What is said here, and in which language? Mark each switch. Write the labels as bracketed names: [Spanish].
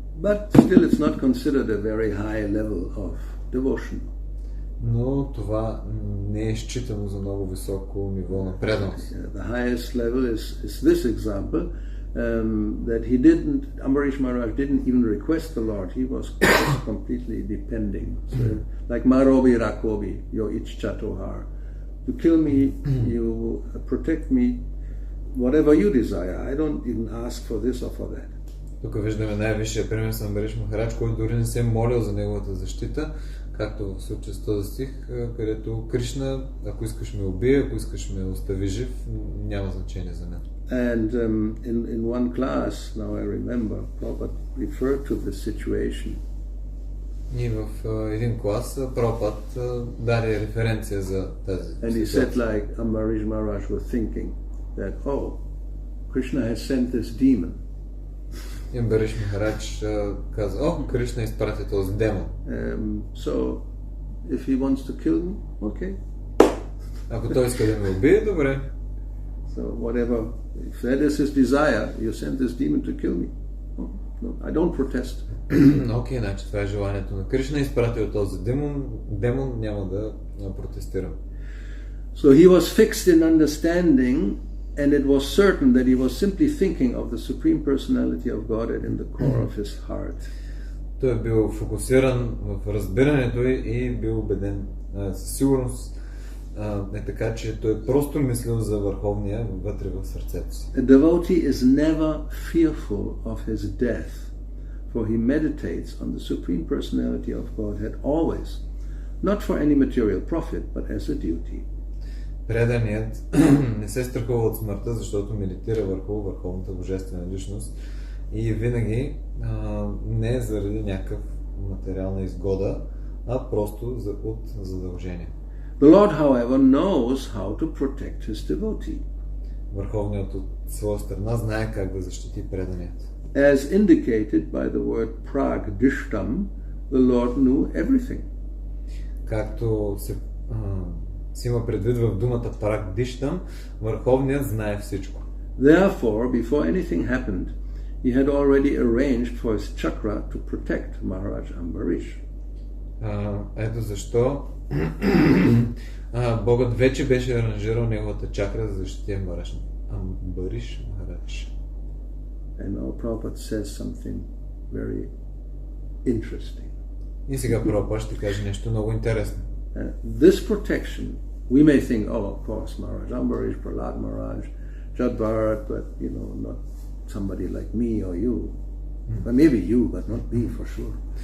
[English] But still it's not considered a very high level of devotion. [Bulgarian] Но това не е считано за много високо ниво на преданост. [English] The highest level is this example, that Ambarish Maharaj didn't even request the Lord. He was completely depending. So, like Marobi Rakobi, your Ichchatohar. You kill me, you protect me, whatever you desire. I don't even ask for this or for that. [Bulgarian] Тук виждаме най-висшия пример с Амбариш Махарадж, който дори не се е молил за неговата защита, както в случая с този стих, където Кришна, ако искаш ме убие, ако искаш ме остави жив, няма значение за мен. [English] And in one class, now I remember, Prabhupada referred to this situation. [Bulgarian] И в един клас Прабхупад даде референция за тази [English] And he said, like Ambarish Maharaj was thinking that, oh, Krishna has sent this demon. [Bulgarian] И Амбариш Махарадж каза, Кришна изпрати този демон. [English] So, if he wants to kill me, okay. [Bulgarian] Ако той иска да ме убие, добре. [English] So whatever, if that is his desire, you send this demon to kill me. No, I don't protest. [Bulgarian] Окей, значи това е желанието на Кришна, изпратил този демон, няма да протестирам. [English] So he was fixed in understanding, and it was certain that he was simply thinking of the Supreme Personality of Godhead in the core of his heart. [Bulgarian] Той е бил фокусиран в разбирането и бил убеден със сигурност, не така, че той просто мислил за Върховния вътре в сърцето си. [English] A devotee is never fearful of his death, for he meditates on the Supreme Personality of Godhead always, not for any material profit, but as a duty. [Bulgarian] Преданият не се страхува от смъртта, защото медитира върху Върховната Божествена личност и винаги не заради някакъв материална изгода, а просто от задължение. [English] The Lord, however, knows how to protect his devotee. [Bulgarian] Върховният от своя страна знае как да защити преданият. [English] As indicated by the word pragdishtam, the Lord knew everything. [Bulgarian] Както си има предвид в думата прагдиштам, Върховният знае всичко. [English] Therefore, before anything happened, he had already arranged for his chakra to protect Maharaj Ambarish. [Bulgarian] Ето защо Богът вече беше аранжирал неговата чакра за защити Амбариш Махарадж. [English] And now Prabhupada says something very interesting. [Bulgarian] И сега Прабхупад ще каже нещо много интересно. [English] This protection, we may think, of course, Maharaj Ambarish, Prahlad Maharaj, Jadbharat, but not somebody like me or you. But maybe you, but not me for sure.